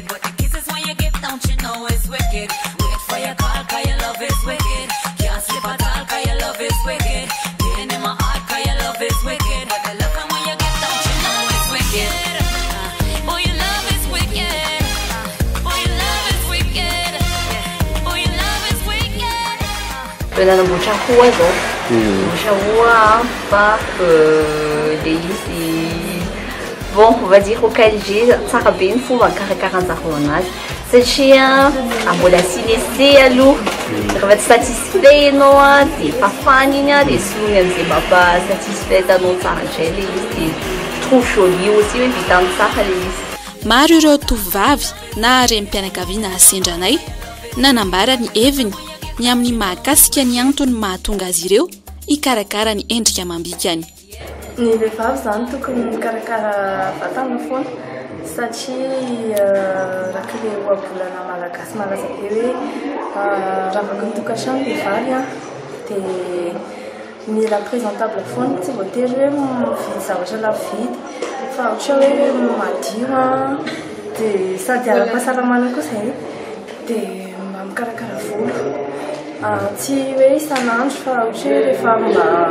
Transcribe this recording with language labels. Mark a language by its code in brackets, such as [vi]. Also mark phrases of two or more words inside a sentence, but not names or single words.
[en] But the kisses when you give, don't you know it's wicked? Wait for your call, cause your love is wicked. Can't can't sleep at all, cause your love is wicked. Pain in my heart, cause your love is wicked. But I love it when you get down, you know it's wicked. Boy, your love is wicked. Boy, your love is wicked. Boy, your love is wicked. Pela na bucha rua zo. Bucha rua par le izy. [fr] Bon, on va dire au KLG, [mg] tsara be ny fomba karakarahan-jareo anazy satria mbola sy laissé aloha rehefa tsy satisfait ianao a dia fafana iny a dia solony amin'izay mampa-satisfait anao tsara indray le izy dia [fr] trouve joli aussi [mg] hoe vita amin'ny tsara le izy. Maro ireo tovovavy na renim-pianakaviana asendranay nanambara ny heviny ny amin'ny mahakasika ny antony mahatonga azy ireo hikarakara ny endrika amam-bikany. Ny vehivavy zany tokony mikarakara vatana foana satria raha le ohabolana malagasy malaza be hoe raha vaka ny tokantrano vehivavy a dia mila présentable foana, tsy voatery hoe mividy zavatra lafo vidy fa ohatra hoe madio a dia sady ara-pahasalamana koa izay dia mba mikarakara volo tsy hoe isan'andro fa ohatra hoe rehefa mba